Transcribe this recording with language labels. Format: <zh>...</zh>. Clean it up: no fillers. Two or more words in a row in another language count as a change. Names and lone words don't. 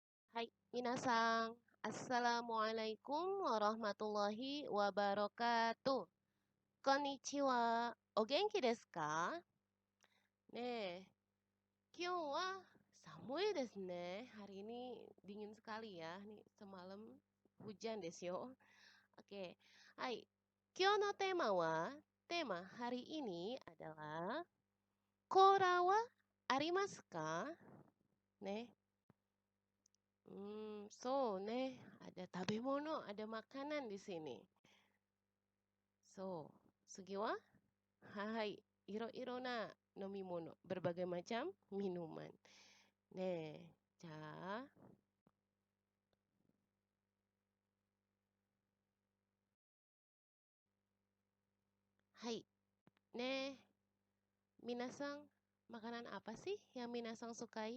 <ja>はい、皆さん.</ja> <ar>السلام عليكم ورحمة الله وبركاته.</ar> <ja>こんにちは。お元気ですか? ね、今日は寒いですね.</ja> <id>Hari ini dingin sekali ya. Nih, semalam hujan</id> <ja>ですよ.</ja> <id>Oke.</id> <ja>はい。今日のテーマは,</ja> <id>tema hari ini adalah</id> <ja>こらはありますか? ね、そうね,</ja> <id>ada tabemono, ada makanan di sini.</id> <ja>そう、次は？はい、いろいろな飲み物,</ja> <id>berbagai macam minuman.</id> <ja>ね、じゃ、はい、ね、皆さん,</ja> <id>makanan apa sih yang minasan sukai?</id>